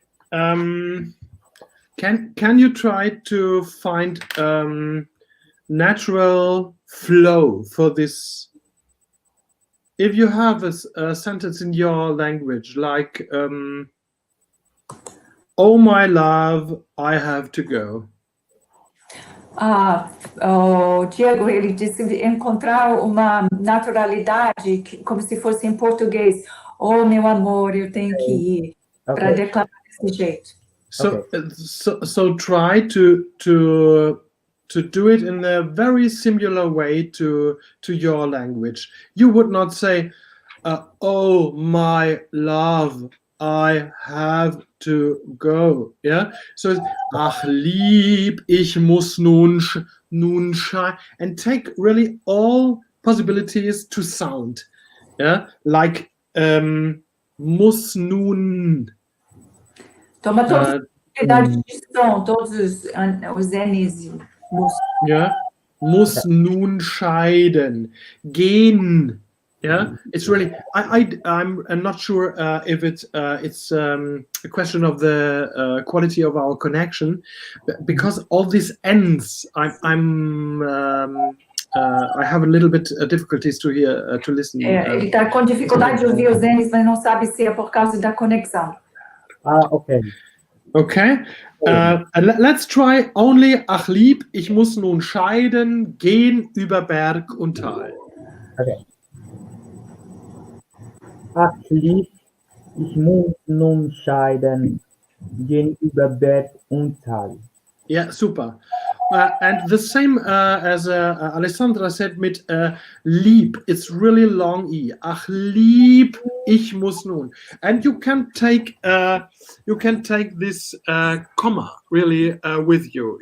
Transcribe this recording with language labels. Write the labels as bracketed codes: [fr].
[en] Can you try to find natural flow for this? If you have a sentence in your language like, oh my love, I have to go. [pt] O Diego, ele disse encontrar uma naturalidade, como se fosse em português. Oh, meu amor, eu tenho que ir, para declamar desse jeito. [en] So try to do it in a very similar way to your language. You would not say, oh my love, I have to go. Yeah. So it's, [de] ach lieb, ich muss nun scheiden, [en] and take really all possibilities to sound. Yeah. [de] Like muss nun. [pt] Toma todas as possibilidades de som, todos os N's. [en] Yeah. [de] Muss nun scheiden. Gehen. [en] Yeah, it's really. I'm not sure if it's a question of the quality of our connection, because all these ends, I have a little bit difficulties to hear to listen. [pt] Ele está com dificuldade de ouvir os N's, mas não sabe se é por causa da conexão. [en] Okay. Okay. Let's try only. [de] Ach lieb, ich muss nun scheiden, gehen über Berg und Tal. [en] Okay. [de] Ach lieb, ich muss nun scheiden, gehen über Berg und Tal. [en] Yeah, super. And the same as Alessandra said mit lieb, it's really long E. [de] Ach lieb, ich muss nun. [en] And you can take this comma really with you.